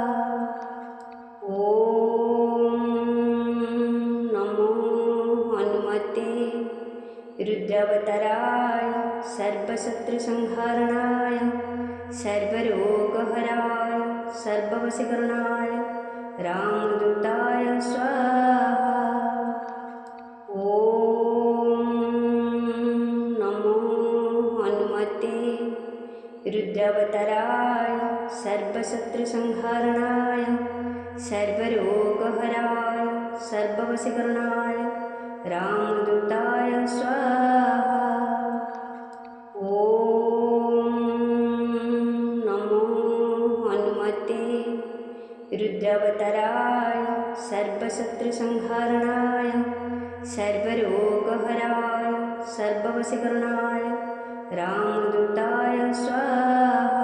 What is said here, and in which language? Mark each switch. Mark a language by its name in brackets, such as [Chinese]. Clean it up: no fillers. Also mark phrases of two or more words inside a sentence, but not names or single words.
[Sanskrit] ॐ नमो हनुमते रुद्रावताराय सर्वशत्रुसंहारणाय सर्वरोगहराय सर्ववशीकरणाय रामदूताय स्वाह. ॐ नमो हनुमते रुद्रावताराय सर्वशत्रुसंहारणाय सर्वरोगहराय सर्ववशीकरणाय रामदूताय स्वाहा। ॐ नमो हनुमते रुद्रावताराय सर्वशत्रुसंहारणाय सर्वरोगहराय सर्ववशीकरणाय रामदूताय स्वाहा।